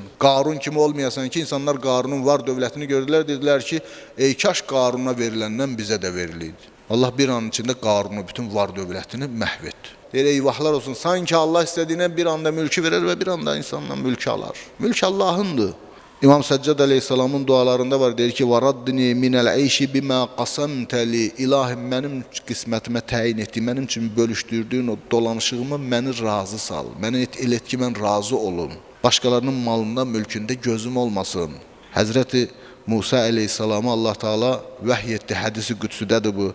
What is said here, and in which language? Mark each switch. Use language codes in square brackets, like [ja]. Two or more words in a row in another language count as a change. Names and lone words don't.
[az] Qarun kimi olmayasan ki, insanlar Qarunun var dövlətini gördülər, dedilər ki, ey kaş Qaruna veriləndən bizə də veriliydi. Allah bir anın içində Qarunu, bütün var dövlətini məhv etdi. Deyir, eyvahlar olsun, sanki Allah istədiyinə bir anda mülkü verir və bir anda insandan mülkü alar. Mülk Allahındır. İmam Səccad əleyhissalamın dualarında var, deyir ki, [ar] وَرَدِّنِي مِنَ الْعَيْشِ بِمَا قَسَمْتَ لِي [az] İlahim, mənim qismətimə təyin etdi, mənim üçün bölüşdürdüyün o dolanışığımı məni razı sal, məni elə et ki, mən razı olum. Başqalarının malında, mülkündə gözüm olmasın. Həzrəti Musa əleyhissalamı Allah Teala vəhy etdi, hədisi qüdsüdədir bu.